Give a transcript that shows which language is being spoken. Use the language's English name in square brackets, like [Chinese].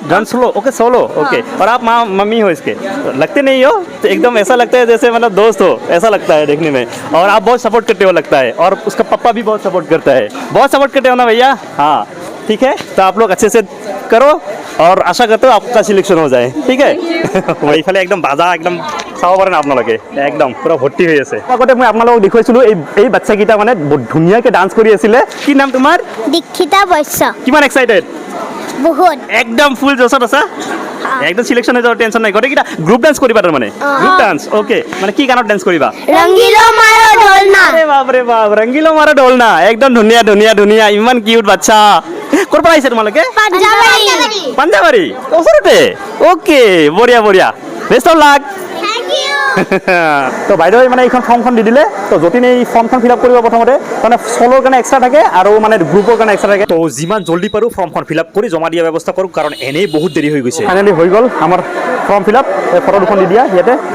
[Hindi] Drum solo, okay solo, okay. और आप mummy हो इसके? लगते नहीं हो, तो एकदम ऐसा लगता है जैसे मतलब दोस्त हो, ऐसा लगता है देखने में। और आप बहुत सपोर्ट करते हो लगता है, और उसका पापा भी बहुत सपोर्ट करता है। बहुत सपोर्ट करते हो ना भैया? हाँ ठीक है। तो आप लोग अच्छे से करो और आशा करते हो आपका सिलेक्शन हो जाए, ठीक है। वही फाले एकदम बाजा एकदम [Assamese] চাব পাৰে না আপোনালোকে, একদম পুৰা ভৰ্তি হৈ আছে। আগতে মই আপোনালোকক দেখুৱাইছিলোঁ এই বাচ্চাকেইটা মানে বহুত ধুনীয়াকৈ ডান্স কৰি আছিলে। কি নাম তোমাৰ? দীক্ষিতা বৈশ্য। কিমান এক্সাইটেড? বহুত। একদম ফুল জছত আছা? একদম সিলেকশন হৈ যাব টেনশন নাই গোটেইকেইটা গ্ৰুপ ডান্স কৰিবা তাৰমানে গ্ৰুপ ডান্স অ'কে মানে কি গানত ডান্স কৰিবা [Hindi] रंगीलो मारो ढोलना আরে বাপ রে বাপ [Assamese] রঙ্গিলো মারা ঢোল না একদম ধুনীয়া ধুনীয়া ধুনীয়া ইমান কিউট বাচ্চা ক'ৰ পৰা আহিছে তোমালোকে [Hindi] पंजाबी [Assamese] পাঞ্জাবাৰী ওচৰতে অ'কে বঢ়িয়া বঢ়িয়া [English] best of luck thank you [Assamese] তো বাইদেউ মানে এইখন ফৰ্মখন দি দিলে তো যতীন এই ফৰ্মখন ফিল আপ কৰিব প্ৰথমতে মানে চলোৰ কাৰণে এক্সট্ৰা থাকে আৰু মানে গ্ৰুপৰ কাৰণে এক্সট্ৰা থাকে তো যিমান জলদি পাৰোঁ ফৰ্মখন ফিল আপ কৰি জমা দিয়া ব্যৱস্থা কৰোঁ কাৰণ এনেই বহুত দেৰি হৈ গৈছে ফাইনেলি হৈ গ'ল আমাৰ ফৰ্ম ফিল আপ এই ফটো দুখন দি দিয়া ইয়াতে